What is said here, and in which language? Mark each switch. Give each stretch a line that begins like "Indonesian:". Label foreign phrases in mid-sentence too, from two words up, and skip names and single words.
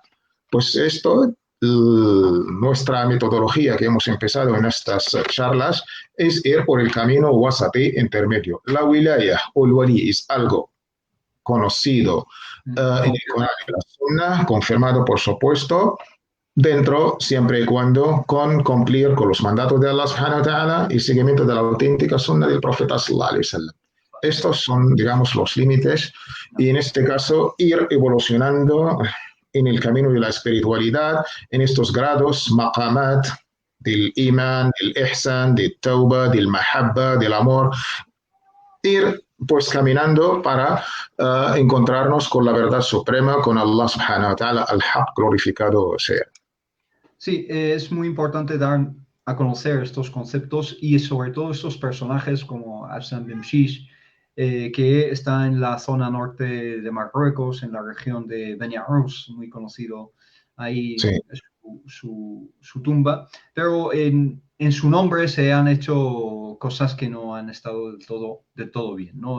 Spanish: Pues esto, nuestra metodología que hemos empezado en estas charlas es ir por el camino wasatí intermedio. La wilaya o el wali es algo conocido en el Corán y la Sunna, confirmado por supuesto, dentro, siempre y cuando, con cumplir con los mandatos de Allah
Arabic: سبحانه وتعالى
Spanish: y seguimiento de la auténtica sunna del profeta
Arabic: صلى الله عليه وسلم.
Spanish: Estos son, digamos, los límites y en este caso ir evolucionando en el camino de la espiritualidad, en estos grados, maqamat, del iman, del ihsan, del tauba, del mahabba, del amor, ir pues caminando para encontrarnos con la verdad suprema, con Allah
Arabic: سبحانه وتعالى,
Spanish: al-haq glorificado sea. Sí, es muy importante dar a conocer estos conceptos y sobre todo estos personajes como Absam bin Mshish, que está en la zona norte de Marruecos, en la región de Beni Arous, muy conocido ahí su tumba, pero en su nombre se han hecho cosas que no han estado del todo bien, ¿no?